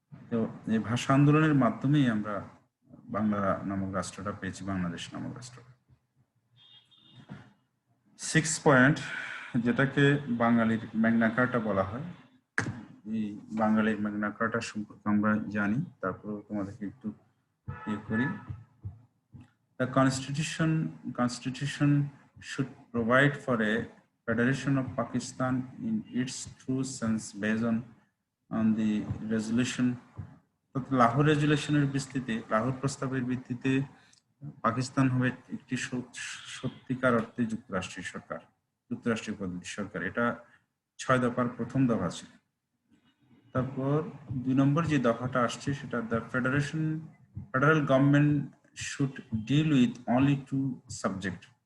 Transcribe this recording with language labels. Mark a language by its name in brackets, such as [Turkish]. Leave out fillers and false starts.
[Bangla] তো এই ভাষা আন্দোলনের মাধ্যমেই আমরা বাংলা নামক রাষ্ট্রটা পেয়েছি, বাংলাদেশ নামক রাষ্ট্রটা। 6 পয়েন্ট, যেটাকে বাঙালির ম্যাগনা কার্টা বলা হয়, এই বাঙালির ম্যাগনা কার্টা সম্পর্কে আমরা জানি, তারপরেও তোমাদেরকে একটু ইয়ে করি। [English] The Constitution should provide for a federation of Pakistan in its true sense based on the resolution. [Bangla] Lahore রেজুলেশনের ভিত্তিতে, লাহোর প্রস্তাবের ভিত্তিতে পাকিস্তান হবে একটি সত্যিকার অর্থে যুক্তরাষ্ট্রীয় সরকার, যুক্তরাষ্ট্রীয় পদ্ধতির সরকার। এটা 6 দফার প্রথম দফা ছিল। তারপর 2 নম্বর যে দফাটা আসছে সেটা, [English] The federal government should deal with only 2 subject.